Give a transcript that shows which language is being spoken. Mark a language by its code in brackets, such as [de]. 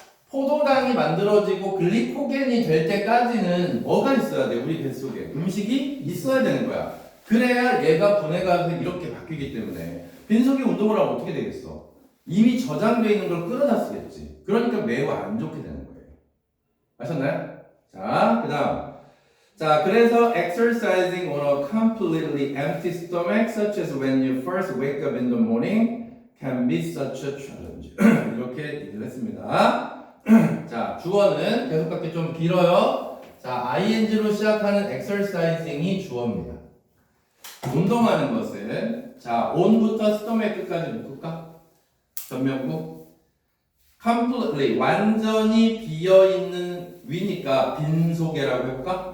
[ko] 포도당이 만들어지고 글리코겐이 될 때까지는 뭐가 있어야 돼? 우리 뱃속에 음식이 있어야 되는 거야. 그래야 얘가 분해가 돼서 이렇게 바뀌기 때문에 빈속에 운동을 하면 어떻게 되겠어? 이미 저장되어 있는 걸 끌어다 쓰겠지. 그러니까 매우 안 좋게 되는 거예요. 아셨나요? 자, 그 다음. 자, 그래서 [en] exercising on a completely empty stomach, such as when you first wake up in the morning, can be such a challenge. [ko] 이렇게 얘기를 했습니다. 자, 주어는 계속 갖기 좀 길어요. 자, ing로 시작하는 exercising이 주어입니다. 운동하는 것은 자, on부터 stomach 끝까지 묶을까? 전면부 completely 완전히 비어있는 위니까 빈속에라고 해볼까?